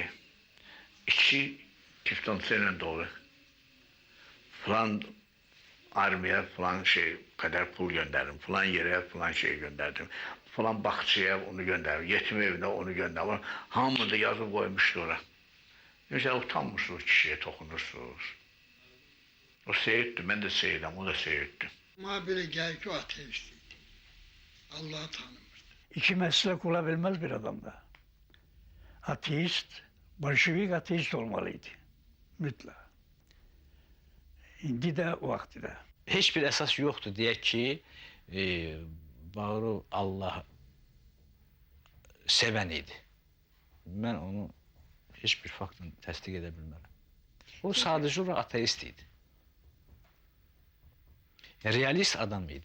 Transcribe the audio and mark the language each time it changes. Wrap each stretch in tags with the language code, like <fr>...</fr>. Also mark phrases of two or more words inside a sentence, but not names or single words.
<az>İki tiftonsu ilə dolu. Falan armiya falan qədər pul göndərdim. Falan yerə falan şey göndərdim. Falan baxçıya onu göndərdim. Yetim evinə onu göndərdim. Hamını da yazıb qoymuşdu ora.</az> <tr>Mesela utanmışsınız kişiye tokunursunuz. O seyirtti, ben de seyirdim, o da seyirtti. Ama böyle gel ki o ateistiydi. Allah'ı tanımırdı. İki meslek olabilmez bir adamda. Ateist, bolşevik ateist olmalıydı. Mutlaka. İndi de o vakti de.</tr> <az>Heç bir əsas yoxdur deyək ki, Bağırov Allah sevən idi. Mən onu heç bir faktla təsdiq edə bilmərəm. O sadəcə olaraq ateist idi. Realist adam idi.</az>